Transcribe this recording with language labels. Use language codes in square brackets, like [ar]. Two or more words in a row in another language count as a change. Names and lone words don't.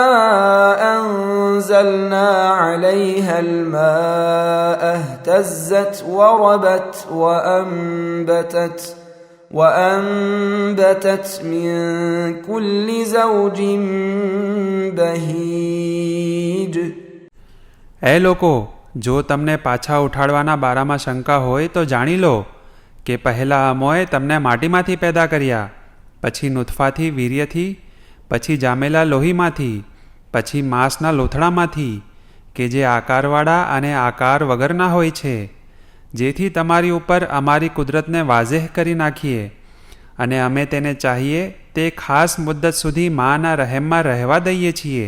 [ar] أنزلنا عليها الماء اهتزت وربت وأنبتت من كل زوج بهيج. [gu] એ લોકો, જો તમને પાછા ઉઠાડવાના બારામાં શંકા હોય તો જાણી લો કે પહેલાં અમોએ તમને માટીમાંથી પેદા કર્યા, પછી નુતફાથી વીર્યથી, પછી જામેલા લોહીમાંથી, પછી માંસના લોથડામાંથી કે જે આકારવાળા અને આકાર વગરના હોય છે, જેથી તમારી ઉપર અમારી કુદરતને વાઝેહ કરી નાખીએ અને અમે તેને ચાહીએ તે ખાસ મુદ્દત સુધી માના રહેમમાં રહેવા દઈએ છીએ.